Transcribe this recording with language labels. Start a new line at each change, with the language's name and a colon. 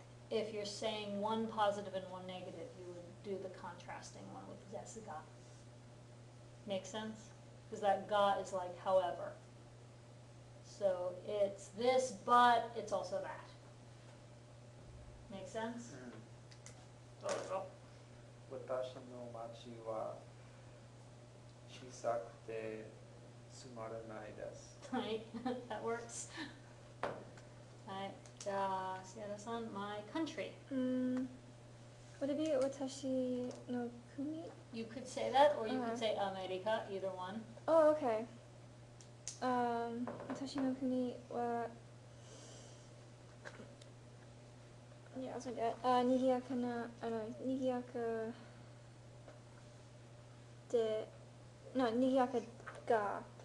English: If you're saying one positive and one negative, you would do the contrasting one with desu ga. Make sense? Because that ga is like however. So it's this, but it's also that. Make sense? Oh.
Japanese: 私の町は小さくてつまらないです。
English: Right, that works. Right, Sierra-san, my country. Would it be
Japanese: 私の国?
English: You could say that, or you could Uh-huh. say America, either one. Oh, okay.
Japanese: 私の国は、
English: yeah, I'll say that.
Japanese: 賑やかな、賑やかで、no, 賑やかが、